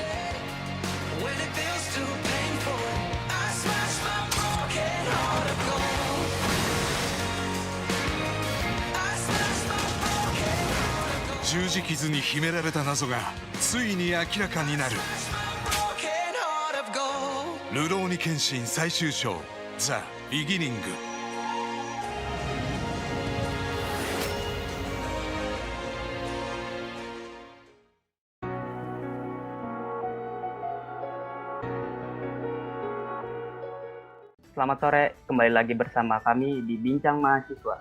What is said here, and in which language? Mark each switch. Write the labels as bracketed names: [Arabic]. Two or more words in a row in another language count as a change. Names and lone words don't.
[Japanese] 十字傷に秘められた謎がついに明らかになる。ルローニケンシン最終章ザ・ビギニング。 [Indonesian] Selamat sore, kembali lagi bersama kami di Bincang Mahasiswa.